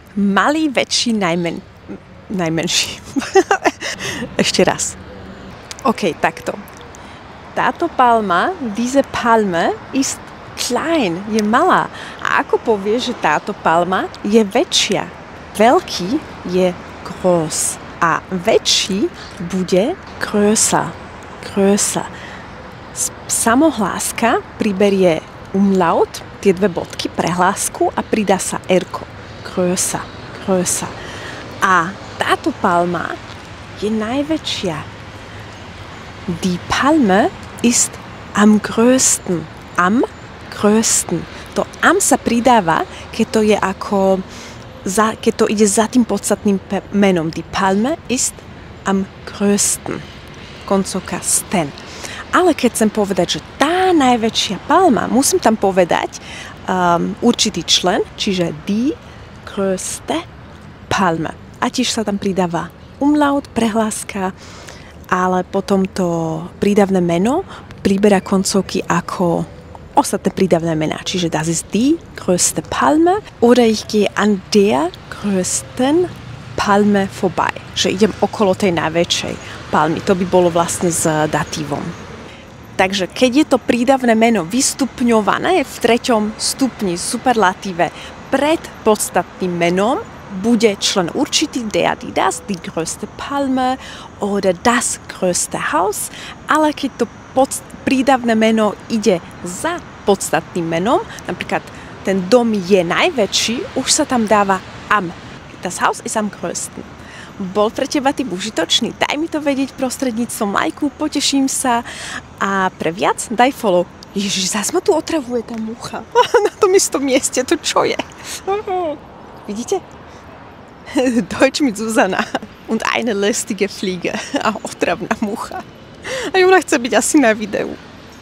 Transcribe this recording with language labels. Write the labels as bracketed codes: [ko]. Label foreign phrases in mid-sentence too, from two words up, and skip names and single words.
[sk] Malý, väčší, najmenší. Ešte raz. OK, takto. Táto palma, [de] diese Palme, ist klein, [sk] je malá. A ako povieš, že táto palma je väčšia? Veľký je groß. A väčší bude größer. [de] Größer. [sk] Samohláska priberie umlaut, tie dve bodky, prehlásku a pridá sa erko. [de] Größer, größer. [sk] A táto palma je najväčšia. [de] Die Palme ist am größten. Am größten. [sk] To am sa pridáva, keď to je ako keď to ide za tým podstatným menom. [de] Die Palme ist am größten. [sk] Koncovka sten. Ale keď chcem povedať, že tá najväčšia palma, musím tam povedať určitý člen, čiže [de] die größte Palme. [sk] A tiež sa tam pridáva umlaut, prehláska, ale potom to prídavné meno priberá koncovky ako ostatné prídavné mená. [de] Čiže das ist die größte Palme oder ich gehe an der größten Palme vorbei. [sk] Že idem okolo tej najväčšej palmy. To by bolo vlastne s datívom. Takže keď je to prídavné meno vystupňované v 3. stupni superlatíve pred podstatným menom, bude člen určitý [de] der, die, das, die größte Palme oder das größte Haus, [sk] ale keď to prídavné meno ide za podstatným menom, napríklad ten dom je najväčší, už sa tam dáva am. [de] Das Haus ist am größten. [sk] Bol pre teba tým užitočný? Daj mi to vedieť prostredníctvom lajku, poteším sa a pre viac daj follow. Ježiš, zás ma tu otravuje tá mucha. Na tom istom mieste, to čo je? Vidíte? [de] Deutsch mit Susanna und eine lästige Fliege. [sk] A otravná mucha. A ona chce byť asi na videu.